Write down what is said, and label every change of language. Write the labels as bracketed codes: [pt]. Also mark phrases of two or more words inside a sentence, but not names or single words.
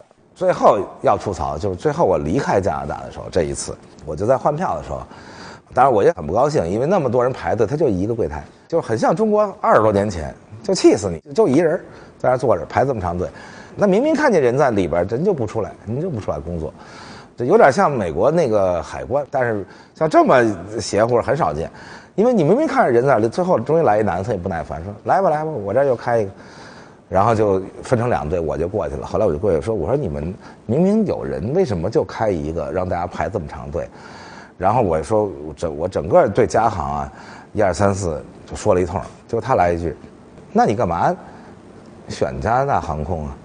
[zh] 最後要吐槽就是最後我離開加拿大的時候，這一次我就在換票的時候，當然我也很不高興，因為那麼多人排隊，他就一個櫃台，就是很像中國20多年前，就氣死你，就一人在那坐着排這麼長隊。那明明看見人在裡邊，人就不出來，人就不出來工作，这有點像美國那個海關，但是像這麼邪乎很少見，因為你明明看着人在那裡，最後終於來一男的，他也不耐煩，說來吧，我這兒又開一個，然後就分成2隊，我就過去了。後來我就過去說，我說你們明明有人，為什麼就開一個，讓大家排這麼長隊？然後我說我整個對加航啊，1、2、3、4就說了一通，結果他來一句，那你幹嘛選加拿大航空啊？